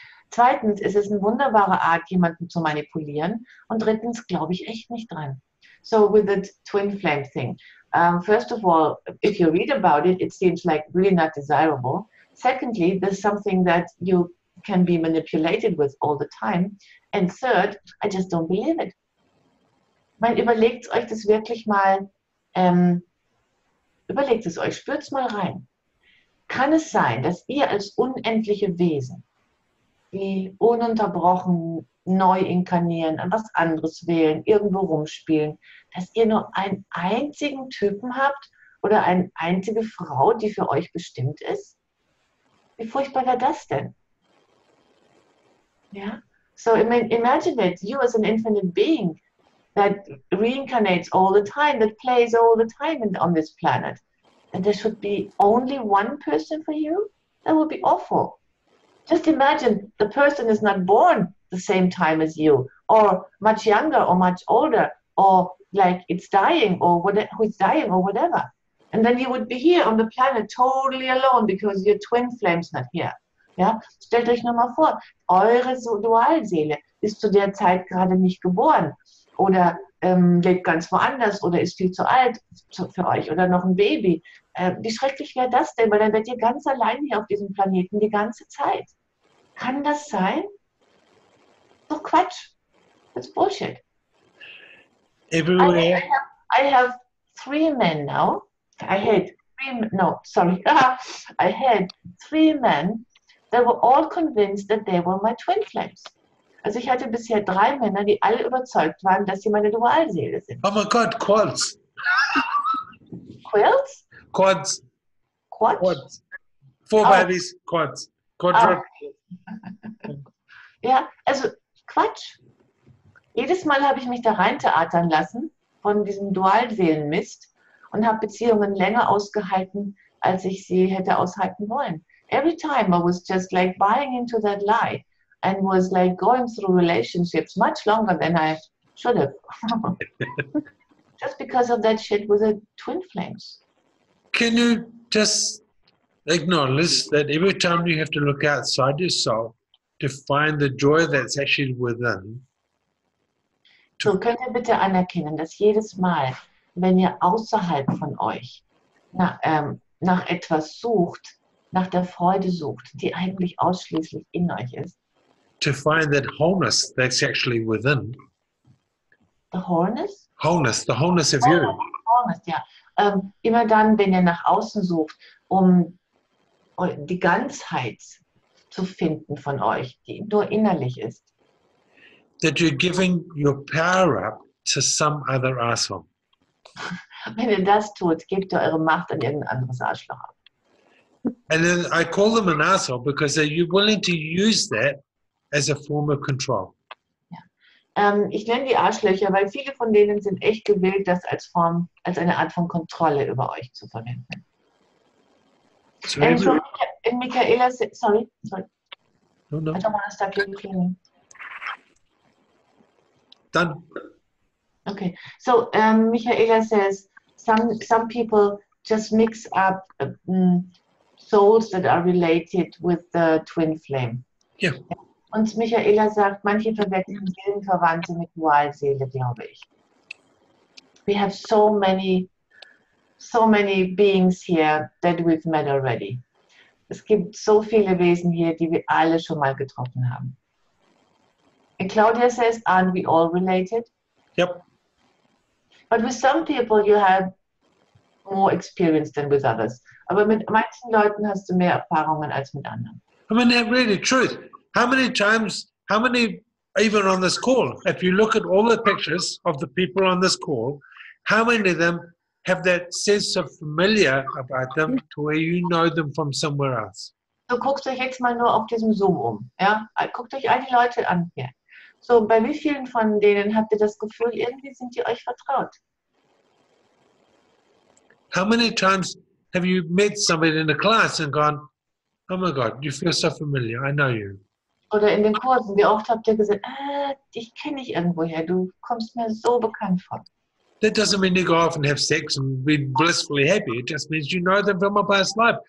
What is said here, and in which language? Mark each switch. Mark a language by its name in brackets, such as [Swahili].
[German] Zweitens ist es eine wunderbare Art, jemanden zu manipulieren. Und drittens glaube ich echt nicht dran. [English] So with the twin flame thing, first of all, if you read about it, it seems like really not desirable. Secondly, there's something that you can be manipulated with all the time. And third, I just don't believe it. [German] Man, überlegt euch das wirklich mal, überlegt es euch, spürt es mal rein. Kann es sein, dass ihr als unendliche Wesen, die ununterbrochen neu inkarnieren, an was anderes wählen, irgendwo rumspielen, dass ihr nur einen einzigen Typen habt oder eine einzige Frau, die für euch bestimmt ist? Wie furchtbar wäre das denn? Ja? [English] So imagine it, you as an infinite being that reincarnates all the time, that plays all the time on this planet. And there should be only one person for you? That would be awful. Just imagine the person is not born the same time as you, or much younger or much older, or like it's dying or whatever, who's dying or whatever. And then you would be here on the planet totally alone because your twin flame's not here. [German] Ja? Stellt euch nur mal vor, eure Dualseele ist zu der Zeit gerade nicht geboren oder lebt ganz woanders oder ist viel zu alt für euch oder noch ein Baby. Wie schrecklich wäre das denn? Weil dann werdet ihr ganz allein hier auf diesem Planeten die ganze Zeit. Kann das sein? Doch Quatsch. [English] That's bullshit. Everywhere. I have 3 men now. I had 3, no, sorry. I had 3 men that were all convinced that they were my twin flames. [German] Also ich hatte bisher 3 Männer, die alle überzeugt waren, dass sie meine Dualseele sind. [English] Oh my God, quads. Quills? Quads. Quad? Quads. 4 babies, quads. Quadrat. [German] Ja, also Quatsch. Jedes Mal habe ich mich da reintheatern lassen von diesem Dualseelenmist und habe Beziehungen länger ausgehalten, als ich sie hätte aushalten wollen. [English] Every time I was just like buying into that lie and was like going through relationships much longer than I should have. Just because of that shit with the twin flames. Can you just acknowledge that every time you have to look outside yourself to find the joy that's actually within? [German] So, könnt ihr bitte anerkennen, dass jedes Mal, wenn ihr außerhalb von euch nach etwas sucht, nach der Freude sucht, die eigentlich ausschließlich in euch ist. [English] To find that wholeness that's actually within. The wholeness? Wholeness, the wholeness of you. Wholeness, ja. [German] Immer dann, wenn ihr nach außen sucht, um die Ganzheit zu finden von euch, die nur innerlich ist. [English] That you're giving your power up to some other asshole. [German] Wenn ihr das tut, gebt ihr eure Macht an irgendein anderes Arschloch ab. [English] And then I call them an asshole because you're willing to use that as a form of control. [German] Ja. Ich nenne die Arschlöcher, weil viele von denen sind echt gewillt, das als eine Art von Kontrolle über euch zu verwenden. [English] So And Michaela said, sorry. no. I don't want to stop you cleaning. Done. Okay, so Michaela says some people just mix up souls that are related with the twin flame. Yeah. [German] Und Michaela sagt, manche verwechseln Seelenverwandte mit Dualseele, glaube ich. [English] We have so many beings here that we've met already. [German] Es gibt so viele Wesen hier, die wir alle schon mal getroffen haben. [English] And Claudia says, aren't we all related? Yep. But with some people you have more experience than with others. [German] Aber mit manchen Leuten hast du mehr Erfahrungen als mit anderen. [English] I mean, that really truth. How many times, even on this call, if you look at all the pictures of the people on this call, how many of them have that sense of familiar about them to where you know them from somewhere else? [German] So guckt euch jetzt mal nur auf diesem Zoom ja? Guckt euch all die Leute an hier. So, bei wie vielen von denen habt ihr das Gefühl, irgendwie sind die euch vertraut? [English] How many times have you met somebody in a class and gone, oh my God, you feel so familiar, I know you. [German] Oder in den Kursen, wie oft habt ihr gesagt, dich kenne ich irgendwoher, du kommst mir so bekannt vor. [English] That doesn't mean you go off and have sex and be blissfully happy. It just means you know them from a past life.